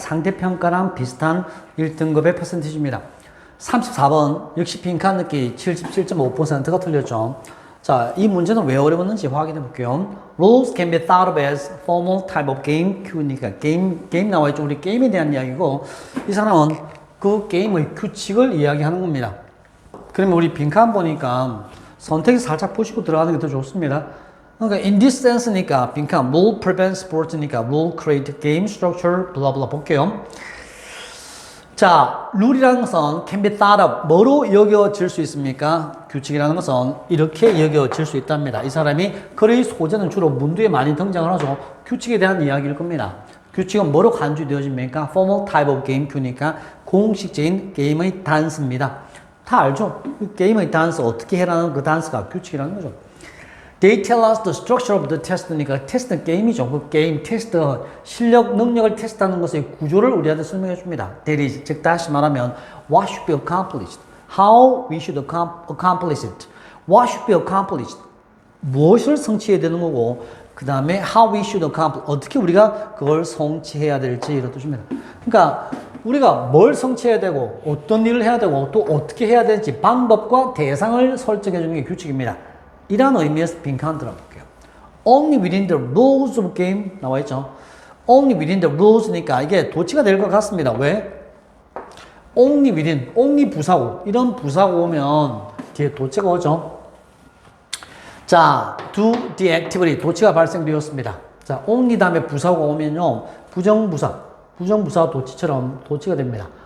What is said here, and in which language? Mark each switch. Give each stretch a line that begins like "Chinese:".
Korean: 상대평가랑 비슷한 1등급의 퍼센티지입니다. 34번 역시 빈칸 넣기 77.5%가 틀렸죠. 자, 이 문제는 왜 어려웠는지 확인해 볼게요.
English: Rules can be thought of as formal type of game.
Korean: Q니까 게임 나와 있죠. 우리 게임에 대한 이야기고, 이 사람은 그 게임의 규칙을 이야기하는 겁니다. 그러면 우리 빈칸 보니까 선택이 살짝 보시고 들어가는 게 더 좋습니다.
English: 그러니까 in this sense니까 빈칸 rule prevent sport니까 rule create game structure 블라블라 볼게요.
Korean: 자, 룰이라는 것은 can be thought of 뭐로 여겨질 수 있습니까? 규칙이라는 것은 이렇게 여겨질 수 있답니다. 이 사람이 글의 소재는 주로 문두에 많이 등장을 하죠. 규칙에 대한 이야기일 겁니다. 규칙은 뭐로 간주되어집니까? formal type of game Q니까 공식적인 게임의 단서입니다. 다 알죠? 게임의 단서 어떻게 해라는 그 단서가 규칙이라는 거죠.
English: They tell us the structure of the test니까 테스트는 게임이죠.
Korean: 그 게임, 테스트, 실력, 능력을 테스트하는 것의 구조를 우리한테 설명해 줍니다.
English: That is, 즉 다시 말하면 what should be accomplished, how we should accomplish it, what should be accomplished, 무엇을 성취해야 되는 거고, 그 다음에 how we should accomplish, 어떻게 우리가 그걸 성취해야 될지 이런 뜻입니다.
Korean: 그러니까 우리가 뭘 성취해야 되고, 어떤 일을 해야 되고, 또 어떻게 해야 될지 방법과 대상을 설정해 주는 게 규칙입니다. 이런 의미에서 빈칸 들어볼게요.
English: Only within the rules of game 나와 있죠.
Korean: Only within the rules 니까 이게 도치가 될 것 같습니다. 왜? Only within, only 부사고 이런 부사고 오면 뒤에 도치가 오죠. 자, do the activity 도치가 발생되었습니다. 자, only 다음에 부사고 오면요 부정부사 도치처럼 도치가 됩니다.